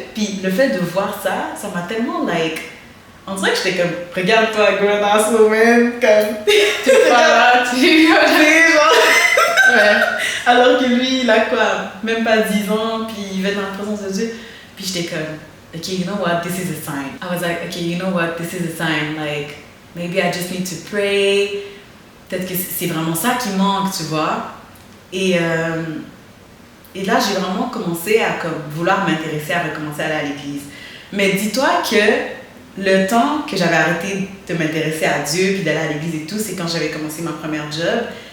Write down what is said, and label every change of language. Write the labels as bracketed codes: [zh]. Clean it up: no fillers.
[fr] Puis le fait de voir ça, ça m'a tellement, [en] like... [fr] On dirait que j'étais comme, regarde-toi, [en] grown ass woman, [fr] comme... Tu es pas là, tu es genre... Ouais. Alors que lui, il a quoi? Même pas 10 ans, puis il va dans la présence de Dieu. Puis j'étais comme, [en] okay, you know what, this is a sign. I was like, okay, you know what, this is a sign. Like, maybe I just need to pray. [fr] Peut-être que c'est vraiment ça qui manque, tu vois. Et là, j'ai vraiment commencé à comme, vouloir m'intéresser à recommencer à aller à l'église. Mais dis-toi que le temps que j'avais arrêté de m'intéresser à Dieu puis d'aller à l'église et tout, c'est quand j'avais commencé ma première job.